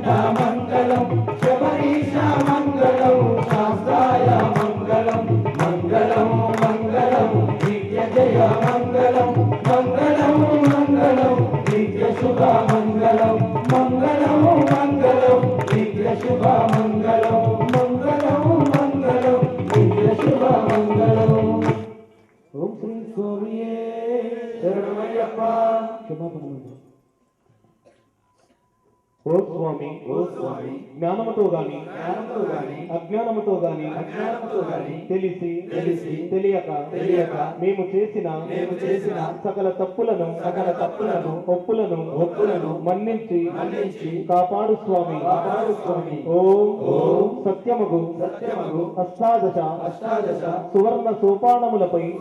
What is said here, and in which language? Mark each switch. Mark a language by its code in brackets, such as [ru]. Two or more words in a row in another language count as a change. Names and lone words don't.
[sa] मंगलम शबरीशा मंगलम शास्त्राय मंगलम मंगलम मंगलम नित्य जय मंगलम मंगलम मंगलम नित्य शुभ मंगलम मंगलम मंगलम नित्य शुभ मंगलम मंगलम मंगलम नित्य शुभ मंगलम ओम श्री स्वामी शरणमय्यप्पा [te] ఓ స్వామి జ్ఞానముతో గాని అజ్ఞానముతో గాని తెలిసి తెలియక మేము చేసిన సకల తప్పులను ఒప్పులను మన్నించి కాపాడు స్వామి ఓం సత్యముగు అష్టాదశ సువర్ణ సోపానములపై